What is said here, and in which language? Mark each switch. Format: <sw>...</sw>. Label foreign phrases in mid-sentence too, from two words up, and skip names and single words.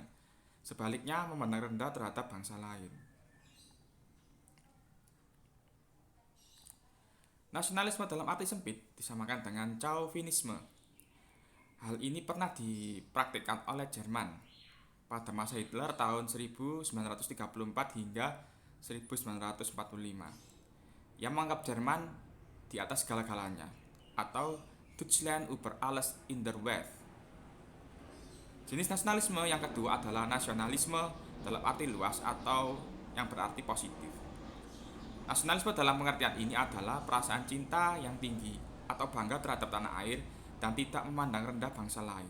<id>Sebaliknya, memandang rendah terhadap bangsa lain. Nasionalisme dalam arti sempit disamakan dengan chauvinisme. Hal ini pernah dipraktikkan oleh Jerman pada masa Hitler tahun 1934 hingga 1945, yang menganggap Jerman di atas segala-galanya, atau</id> <de>Deutschland über alles in der Welt.</de> <id>Jenis nasionalisme yang kedua adalah nasionalisme dalam arti luas atau yang berarti positif. Nasionalisme dalam pengertian ini adalah perasaan cinta yang tinggi atau bangga terhadap tanah air dan tidak memandang rendah bangsa lain.</id>